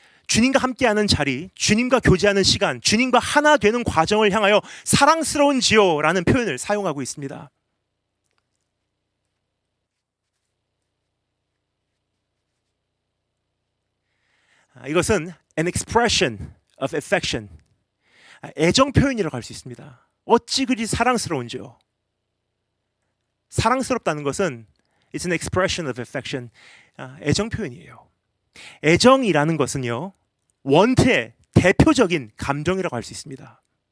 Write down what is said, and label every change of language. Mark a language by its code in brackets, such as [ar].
[ko] 주님과 함께하는 자리, 주님과 교제하는 시간, 주님과 하나 되는 과정을 향하여 사랑스러운지요 라는 표현을 사용하고 있습니다. 이것은 [en] an expression of affection, [ko] 애정 표현이라고 할 수 있습니다. 어찌 그리 사랑스러운지요. 사랑스럽다는 것은 [en] it's an expression of affection, [ko] 애정 표현이에요. 애정이라는 것은요, want의 대표적인 감정이라고 할 수 있습니다.